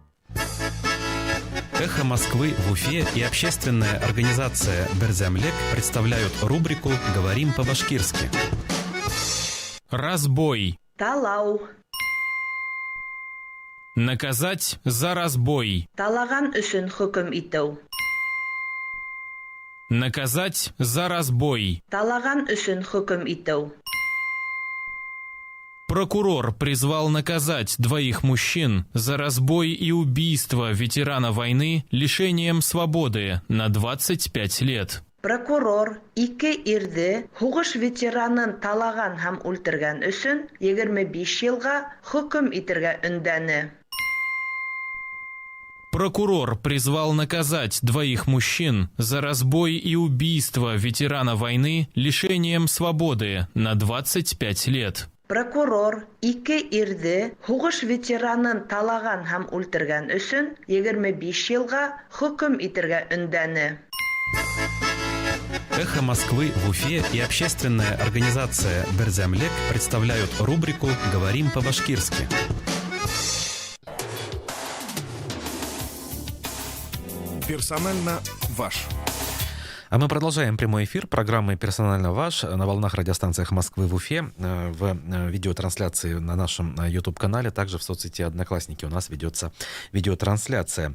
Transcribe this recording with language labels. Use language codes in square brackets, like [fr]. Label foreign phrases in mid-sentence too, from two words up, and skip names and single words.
[ru] «Эхо Москвы» в Уфе и общественная организация «Берзямлек» представляют рубрику «Говорим по-башкирски». Разбой. [ba] Талау. [ru] Наказать за разбой. [ba] Талаган өсөн хөкем итү. [ru] Наказать за разбой. [ba] Талаган өсөн хөкем итү. [ru] Прокурор призвал наказать 2 мужчин за разбой и убийство ветерана войны лишением свободы на 25 лет. [ba] Прокурор 2 ирде хугыш ветеранын талаган һәм үлтергән өсөн 25 елга хөкем итәргә өндәне. [ru] Прокурор призвал наказать 2 мужчин за разбой и убийство ветерана войны лишением свободы на 25 лет. [ba] Прокурор 2 ирде хугыш ветеранын талаган һәм үлтергән өсөн 25 елга хөкем итәргә өндәне. [ru] «Эхо Москвы» в Уфе и общественная организация «Берзямлек» представляют рубрику «Говорим по-башкирски». Персонально ваш. А мы продолжаем прямой эфир программы «Персонально ваш» на волнах радиостанции «Эхо Москвы» в Уфе, в видеотрансляции на нашем YouTube-канале, также в соцсети «Одноклассники» у нас ведется видеотрансляция.